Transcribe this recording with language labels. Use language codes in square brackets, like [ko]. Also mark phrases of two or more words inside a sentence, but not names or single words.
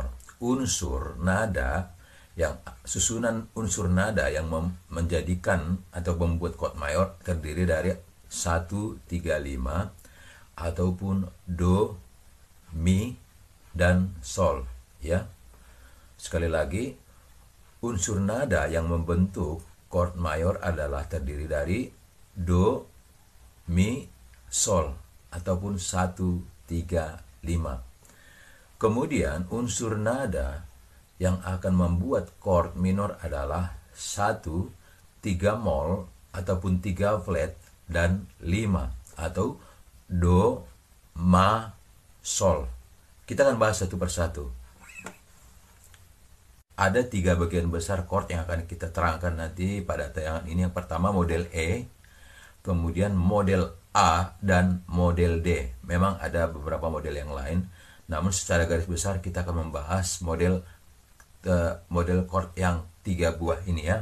[id] Unsur nada yang susunan unsur nada yang menjadikan atau membuat chord mayor terdiri dari 1, 3, 5 ataupun do, mi, dan sol ya. Sekali lagi, unsur nada yang membentuk chord mayor adalah terdiri dari do, mi, sol ataupun 1, 3, 5. Kemudian unsur nada yang akan membuat chord minor adalah 1, 3 mol ataupun 3 flat dan 5 atau do, ma, sol. Kita akan bahas satu persatu. Ada 3 bagian besar chord yang akan kita terangkan nanti pada tayangan ini. Yang pertama model E, kemudian model A, dan model D. Memang ada beberapa model yang lain, namun secara garis besar kita akan membahas model chord yang 3 buah ini ya.